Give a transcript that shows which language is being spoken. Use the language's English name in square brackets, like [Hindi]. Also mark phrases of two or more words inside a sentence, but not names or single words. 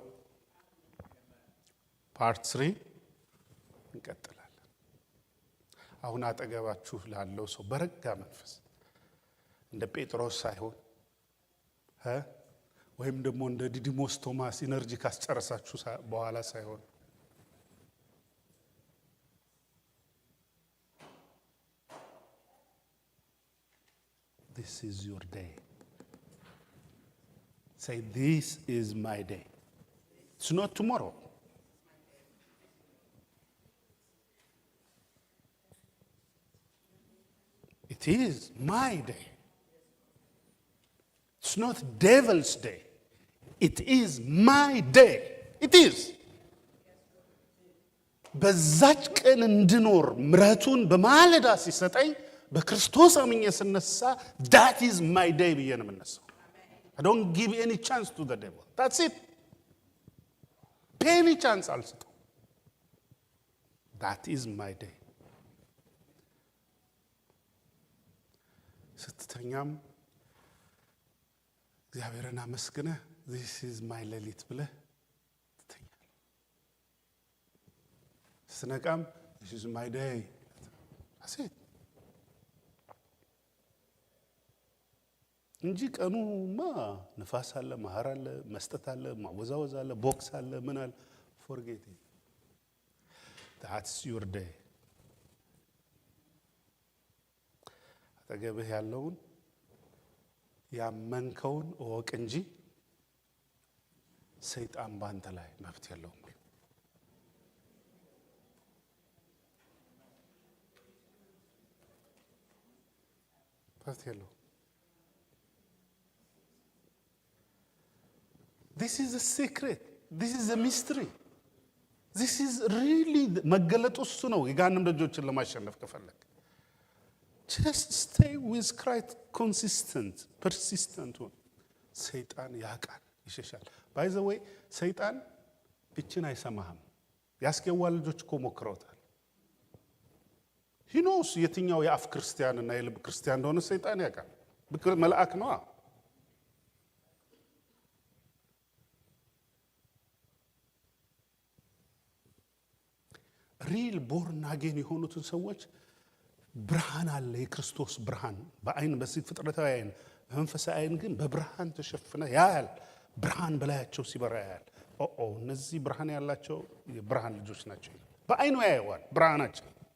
[Amharic] ፓርት 3 እንቀጥላለን። አሁን አጠገባችሁ ላለው ሰው በረጋ መንፈስ እንደ ጴጥሮስ ሳይሆን ወይም ደግሞ እንደ ዲዲሞስ ቶማስ ኢነርጂ ካስጨረሳችሁ በኋላ ሳይሆን [English] this is your day. Say, this is my day. It's not tomorrow. It is my day. It's not devil's day. It is my day. It is. [Amharic] በዛች ቀን እንድኖር ምሕረቱን በማለዳ ሲሰጠኝ በክርስቶስ አምኜ ስነሳ [English] that is my day [Amharic] ብዬ ነው የምነሳው። [English] I don't give any chance to the devil. That's it. any chance አልሰጠው። that is my day። [Amharic] ስትተኛም እግዚአብሔርን አመስግነህ [English] this is my [Amharic] ሌሊት ብለህ ትተኛለህ። ስትነቃም [English] this is my day። that's it። [Amharic] እንጂ ቀኑማ ንፋስ አለ፣ ማህር አለ፣ መስጠት አለ፣ ማወዛወዝ አለ፣ ቦክስ አለ፣ ምን አለ። [English] forget it. That's your day። [Amharic] አጠገብህ ያለውን ያመንከውን እወቅ እንጂ ሰይጣን ባንተ ላይ መብት የለውም። መብት የለውም። [English] This is a secret. This is a mystery. This is really [Amharic] መገለጡ እሱ ነው። የጋንም ደጆችን ለማሸነፍ ከፈለክ [English] just stay with Christ consistent persistent one [Amharic] ሰይጣን ያቃል ይሸሻል [English] by the way [Amharic] ሰይጣን እችን አይሰማህም ያስገዋ ልጆች እኮ ሞክረውታል [English] he knows [Amharic] የትኛው የአፍ ክርስቲያን እና የልብ ክርስቲያን እንደሆነ ሰይጣን ያቃል መልአክ ነው [English] real born again [Amharic] የሆኑትን ሰዎች ብርሃን አለ የክርስቶስ ብርሃን በአይን በዚህ ፍጥረታዊ አይን መንፈሳዊ አይን ግን በብርሃን ተሸፍነ ያያል ብርሃን በላያቸው ሲበራ ያያል እነዚህ ብርሃን ያላቸው የብርሃን ልጆች ናቸው በአይኑ ያያዋል ብርሃናቸው